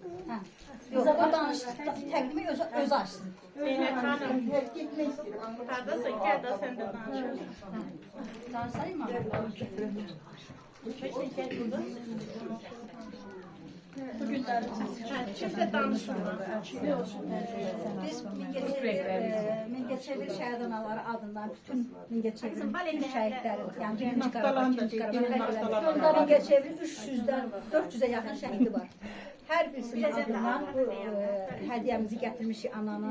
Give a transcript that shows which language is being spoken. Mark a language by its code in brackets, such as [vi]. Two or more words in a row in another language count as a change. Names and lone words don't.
[az] Yox, o təqdimi öz açsın. [tr] Zeynep Hanım. Hardasın? Gel de sen de danış. Danışayım mı? Kimse danışmıyor. [az] Biz Mingəçevir şəhid anaları adından bütün Mingəçevirin bütün şəhidlərin, yəni birinci Qarabağ, ikinci Qarabağ, Mingəçevirin 300-dən 400-ə yaxın şəhidi var. Hər birisinin adından bu hədiyyəmizi gətirmişik ananın.